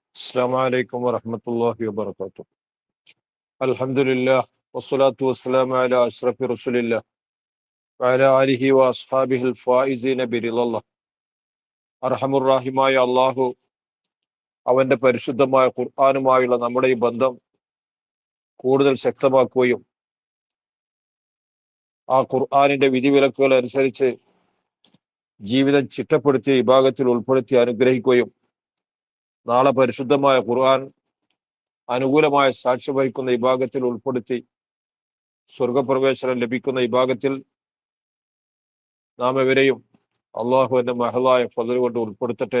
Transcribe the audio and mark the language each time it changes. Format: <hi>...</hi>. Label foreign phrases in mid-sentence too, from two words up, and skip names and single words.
<ar>السلام عليكم ورحمة الله وبركاته. الحمد لله والصلاة والسلام على أشرف رسول الله وعلى آله وأصحابه الفائزين برضا الله.</ar> <ml>അർഹമുർ-റഹീമായ അള്ളാഹു അവന്റെ പരിശുദ്ധമായ ഖുർആനുമായുള്ള നമ്മുടെ ഈ ബന്ധം കൂടുതൽ ശക്തമാക്കുകയും ആ ഖുർആനിന്റെ വിധിവിലക്കുകൾ അനുസരിച്ച് ജീവിതം ചിട്ടപ്പെടുത്തിയ വിഭാഗത്തിൽ ഉൾപ്പെടുത്തി അനുഗ്രഹിക്കുകയും നാളെ പരിശുദ്ധമായ ഖുർആൻ അനുകൂലമായ സാക്ഷ്യം വഹിക്കുന്ന വിഭാഗത്തിൽ ഉൾപ്പെടുത്തി സ്വർഗപ്രവേശനം ലഭിക്കുന്ന വിഭാഗത്തിൽ നാം എവരെയും അള്ളാഹു എന്റെ മഹലായ ഫضل കൊണ്ട് ഉൾപ്പെടുത്തട്ടെ.</ml>